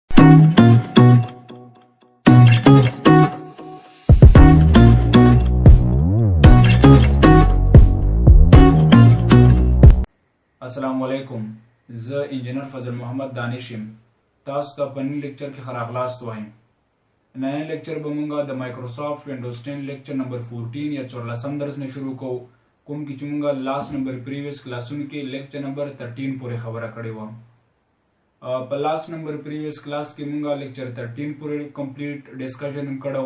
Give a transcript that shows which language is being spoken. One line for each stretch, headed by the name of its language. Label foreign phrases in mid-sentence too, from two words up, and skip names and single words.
Arabic: السلام علیکم.
Pashto: زه انجینیر فضل محمد دانش یم. तासु ته په نن لیکچر کې خراغلاست وایم. نن لیکچر به مونږه د مایکروسافټ وینډوز 10
English: lecture number 14
Pashto: یا 14 درس نه شروع کوو، کوم کې چې مونږه
English: last number previous
Pashto: کلاسونو کې
English: lecture number 13
Pashto: پورې خبره کړې و. په
English: last number previous class
Pashto: کې مونږه لیکچر 13 پورې
English: complete discussion
Pashto: کړو.